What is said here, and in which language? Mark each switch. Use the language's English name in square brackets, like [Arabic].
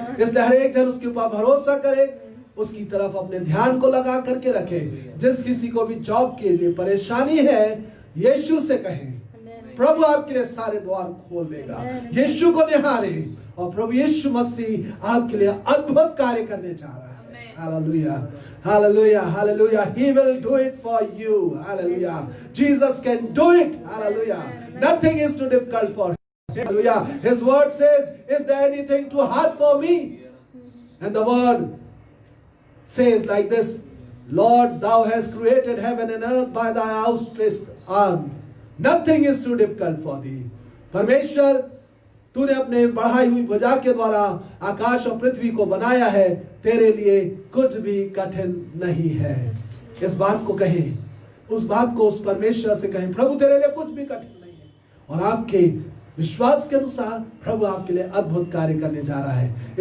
[Hindi] इसलिए हर एक जन उसके ऊपर भरोसा करे, उसकी तरफ अपने ध्यान को लगा करके रखे। जिस किसी को भी जॉब के लिए परेशानी है यीशु से कहें, प्रभु आपके लिए सारे द्वार खोल देगा। यीशु को निहारे और प्रभु यीशु मसीह आपके लिए अद्भुत कार्य करने जा रहा है। Hallelujah hallelujah hallelujah. [English] He will do it for you. Hallelujah. Jesus can do it. Hallelujah. Nothing is too difficult for him. Hallelujah. His word says, is there anything too hard for me? And the word says like this, Lord, thou hast created heaven and earth by thy outstretched arm. Nothing is too difficult for thee. [Hindi] परमेश्वर, तूने अपने बढ़ाई हुई भुजा के द्वारा आकाश और पृथ्वी को बनाया है, तेरे लिए कुछ भी कठिन नहीं है। इस बात को कहें, उस बात को उस परमेश्वर से कहें, प्रभु तेरे लिए कुछ भी कठिन नहीं है। और आपके विश्वास के अनुसार प्रभु आपके लिए अद्भुत कार्य करने जा रहा है।